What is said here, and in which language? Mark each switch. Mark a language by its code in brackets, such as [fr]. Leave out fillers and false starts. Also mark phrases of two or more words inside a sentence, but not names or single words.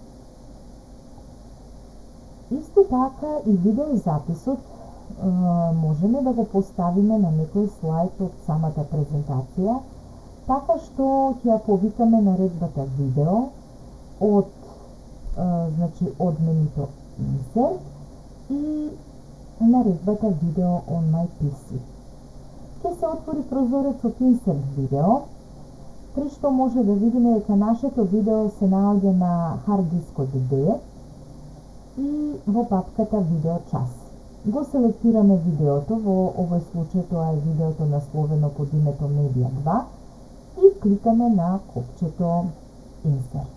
[mk] Исто така и видеозаписот можеме да го поставиме на некој слайд од самата презентација, така што ќе ја повикаме наредбата видео од менито Insert и наредбата видео [en] on my PC. [mk] Ќе се отвори прозорецот Insert видео, при што може да видиме дека нашето видео се наоѓа на hard дискот D и во папката видео час. Го селектираме видеото, во овој случај тоа е видеото насловено под името Media 2 и кликаме на копчето Insert.